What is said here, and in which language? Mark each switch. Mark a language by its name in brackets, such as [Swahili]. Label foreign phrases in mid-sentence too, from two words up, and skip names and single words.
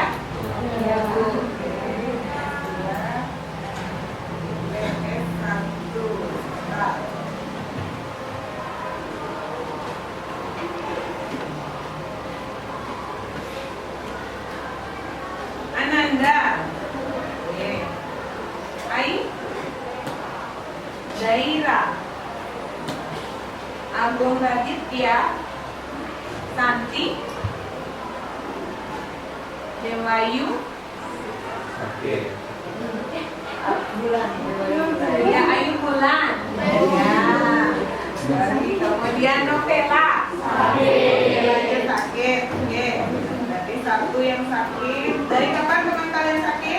[Indonesian] Iya, Bu. IPS 1. Ananda. Oke. Ai. Daira. Agung Raditya. Santi. Dewayu. Oke. Bulan. Ya, Ayu Bulan. Ya. Kemudian Novela. Sakit. Sakit. Oke. Berarti satu yang sakit. Dari kapan teman kalian sakit?